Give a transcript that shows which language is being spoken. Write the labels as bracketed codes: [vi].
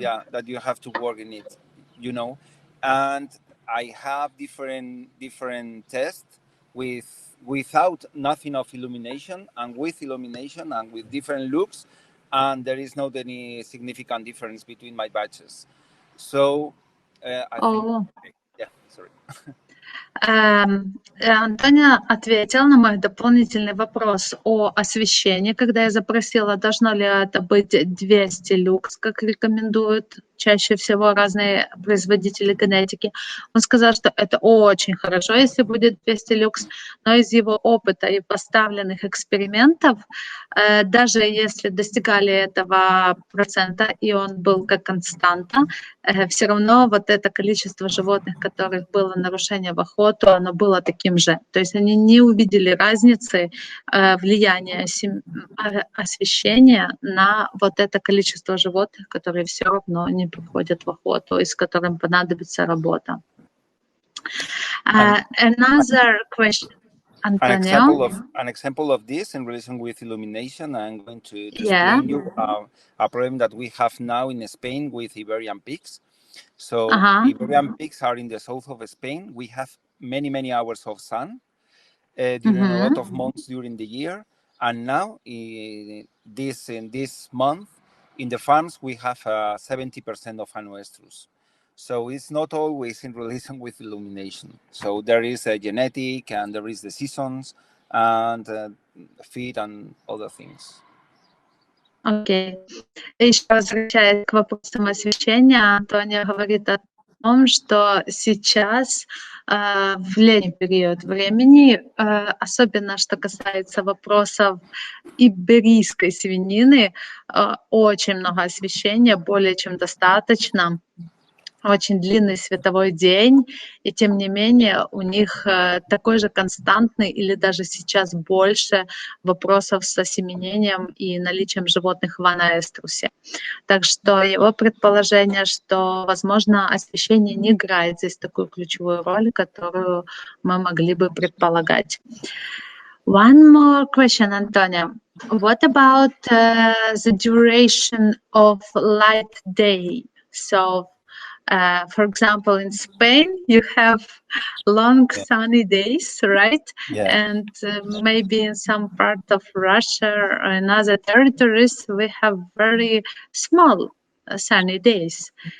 [en] That you have to work in it, And I have different tests without nothing of illumination, and with illumination, and with different looks, and there is not any significant difference between my batches. So I think. Yeah, sorry. [ru] Антония ответил на мой дополнительный вопрос о освещении, когда я запросила, должно ли это быть 200 люкс, как рекомендуют чаще всего разные производители генетики. Он сказал, что это очень хорошо, если будет 200 люкс, но из его опыта и поставленных экспериментов, даже если достигали этого процента, и он был как константа, все равно вот это количество животных, которых было нарушение в охоту, оно было таким же. То есть они не увидели разницы влияния освещения на вот это количество животных, которые все равно не приходят в охоту и с которым понадобится работа. [en] Another question. Antonio? An example of this in relation with illumination, I'm going to explain you a problem that we have now in Spain with Iberian pigs. So Iberian pigs are in the south of Spain. We have many hours of sun during a lot of months during the year. And now in this month, in the farms, we have 70% of anoestrus. So it's not always in relation with illumination. So there is a genetic, and there is the seasons, and feed, and other things. [ru] Окей. Еще возвращаясь к вопросам освещения, Антонио говорит о том, что сейчас в летний период времени, особенно что касается вопросов иберийской свинины, очень много освещения, более чем достаточно. Очень длинный световой день, и тем не менее у них такой же константный или даже сейчас больше вопросов с осеменением и наличием животных в анаэструсе. Так что его предположение, что, возможно, освещение не играет здесь такую ключевую роль, которую мы могли бы предполагать. [en] One more question, Antonia. What about the duration of light day? So, for example, in Spain, you have long sunny days, right? Yeah. And maybe in some part of Russia or in other territories, we have very small sunny days.